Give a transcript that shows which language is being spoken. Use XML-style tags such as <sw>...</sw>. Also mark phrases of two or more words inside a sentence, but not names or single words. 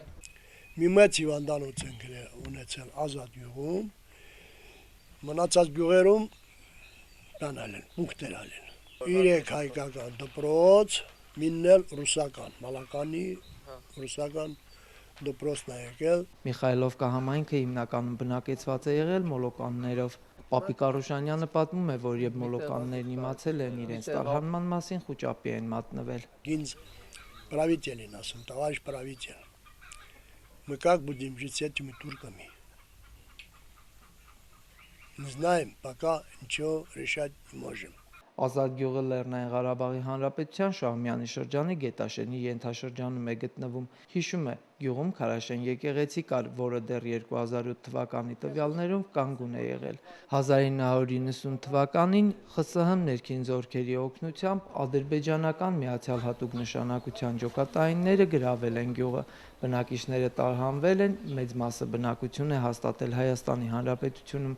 <hy>Մի մեծ հիվանդանոց ենք ունեցել Ազատ գյուղում, մնացած գյուղերում բանալ են, մուկտեր ալեն։ 3 հայկական դպրոց, մինն էլ ռուսական, մալականի ռուսական դպրոցն է եկել։ Միխայիլովկա համայնքը հիմնականում բնակեցված է եղել մոլոկաններով։ Պապիկ Արուշանյանը պատմում է, որ երբ մոլոկաններն իմացել են իրենց տարհանման մասին, խուճապի են մատնվել։</hy> <ru>Ինձ правитель ասում, товарищ правитель, мы как будем жить с этими турками? Не знаем, пока ничего решать не можем։</ru> <hy>Ազատ գյուղը Լեռնային Ղարաբաղի Հանրապետության Շահումյանի շրջանի Գետաշենի ենթաշրջանում է գտնվում։ Հիշում է, գյուղում Քարաշեն եկեղեցի կար, որը դեռ 2008 թվականի տվյալներով կանգուն է եղել։ 1990 թվականին ԽՍՀՄ ներքին զորքերի օգնությամբ ադրբեջանական միացյալ հատուկ նշանակության ջոկատայինները գրավել են գյուղը։ Բնակիչները տարհանվել են, մեծ մասը բնակություն է հաստատել Հայաստանի Հանրապետությունում։</hy>